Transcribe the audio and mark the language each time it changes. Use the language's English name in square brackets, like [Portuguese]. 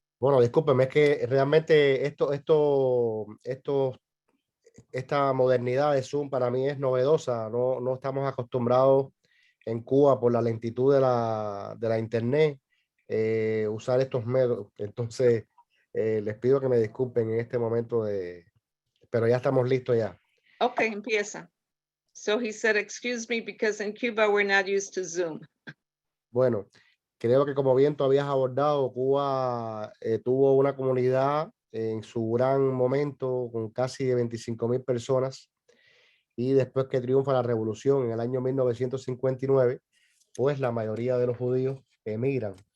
[Spanish] Bueno, discúlpeme, es que realmente esta modernidad de Zoom para mí es novedosa. No estamos acostumbrados en Cuba por la lentitud de la internet usar estos medios. Entonces, les pido que me disculpen en este momento, pero ya estamos listos ya. Okay, empieza. [English] So he said, excuse me, because in Cuba we're not used to Zoom. [Spanish] Bueno, creo que como bien tú habías abordado, Cuba tuvo una comunidad en su gran momento con casi 25,000 personas y después que triunfa la revolución en el año 1959, pues la mayoría de los judíos emigran.